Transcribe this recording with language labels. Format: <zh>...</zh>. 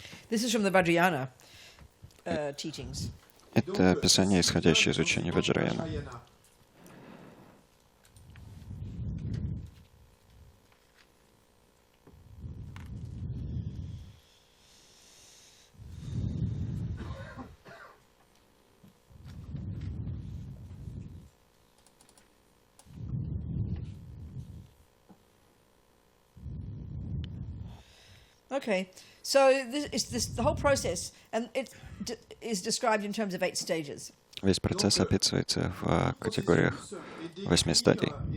<en>This is from the Vajrayana teachings.</en> <ru>Это писание, исходящее из учения Ваджраяна.</ru> <en>Okay, so the whole process, and it is described in terms of 8 stages.</en> <ru>Весь процесс описывается в категориях 8 стадий.</ru>